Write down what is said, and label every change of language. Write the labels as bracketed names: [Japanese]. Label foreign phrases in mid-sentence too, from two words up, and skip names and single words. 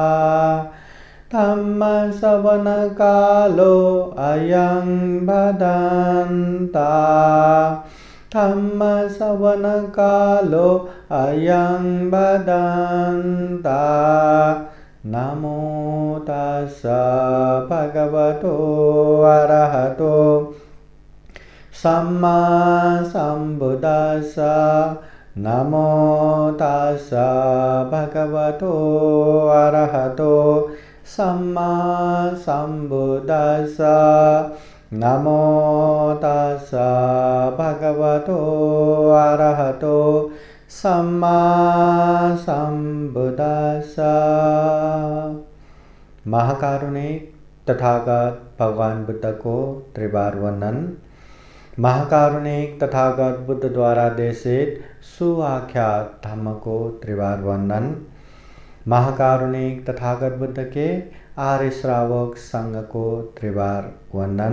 [Pali] धम्मश्रवणकालो अयं बदन्ता। धम्मश्रवणकालो अयं बदन्ता। नमो तस्स भगवतो अरहतो सम्मा सम्बुद्धस्स। नमो तस्स भगवतो अरहतो सम्मा सम्बुद्धस्स। नमो तस्स भगवतो अरहतो सम्मा सम्बुद्धस्स। [Hindi] महाकारुणिक तथागत भगवान बुद्ध को त्रिवार वंदन। महाकारुणिक तथागत बुद्ध द्वारा देशित सुआख्यात धम्म को त्रिवार वंदन। महाकारुणिक तथागत बुद्ध के आर्य श्रावक संघ को त्रिवार वंदन।